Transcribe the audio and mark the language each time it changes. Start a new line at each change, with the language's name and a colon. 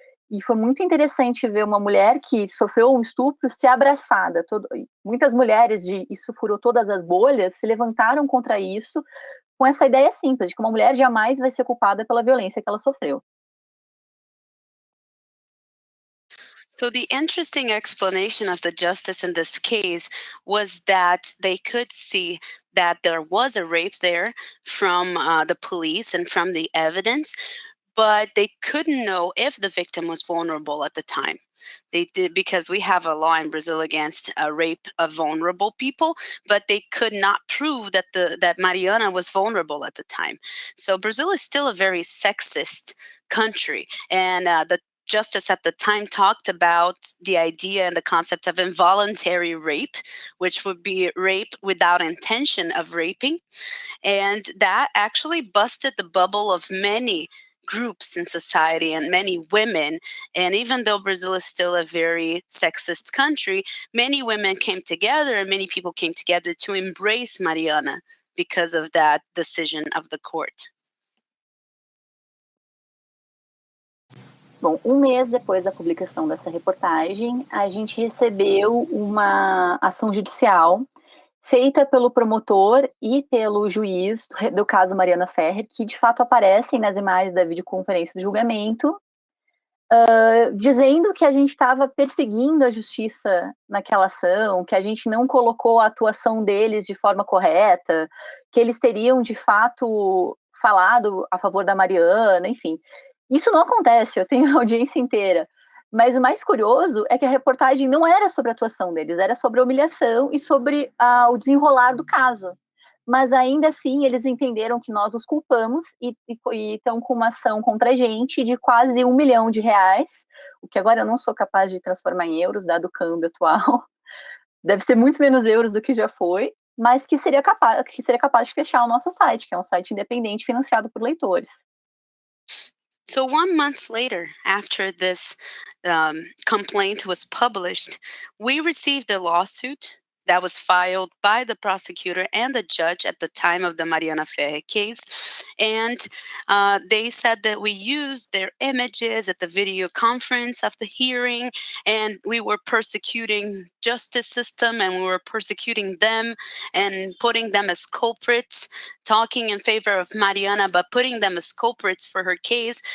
Portuguese: E foi muito interessante ver uma mulher que sofreu um estupro ser abraçada. Muitas mulheres Isso Furou Todas as Bolhas se levantaram contra isso com essa ideia simples, de que uma mulher jamais vai ser culpada pela violência que ela sofreu.
English: So the interesting explanation of the justice in this case was that they could see that there was a rape there from the police and from the evidence, but they couldn't know if the victim was vulnerable at the time. They did, because we have a law in Brazil against rape of vulnerable people, but they could not prove that that Mariana was vulnerable at the time. So Brazil is still a very sexist country, and the justice at the time talked about the idea and the concept of involuntary rape, which would be rape without intention of raping. And that actually busted the bubble of many groups in society and many women. And even though Brazil is still a very sexist country, many women came together and many people came together to embrace Mariana because of that decision of the court.
Portuguese: Bom, um mês depois da publicação dessa reportagem, a gente recebeu uma ação judicial feita pelo promotor e pelo juiz do caso Mariana Ferrer, que de fato aparecem nas imagens da videoconferência do julgamento, dizendo que a gente estava perseguindo a justiça naquela ação, que a gente não colocou a atuação deles de forma correta, que eles teriam de fato falado a favor da Mariana, enfim. Isso não acontece, eu tenho a audiência inteira. Mas o mais curioso é que a reportagem não era sobre a atuação deles, era sobre a humilhação e sobre o desenrolar do caso. Mas ainda assim, eles entenderam que nós os culpamos e estão com uma ação contra a gente de quase R$1 milhão, o que agora eu não sou capaz de transformar em euros, dado o câmbio atual. Deve ser muito menos euros do que já foi, mas que seria capaz de fechar o nosso site, que é um site independente financiado por leitores.
English: So 1 month later, after this complaint was published, we received a lawsuit that was filed by the prosecutor and the judge at the time of the Mariana Ferrer case. And they said that we used their images at the video conference of the hearing, and we were persecuting justice system, and we were persecuting them and putting them as culprits, talking in favor of Mariana, but putting them as culprits for her case.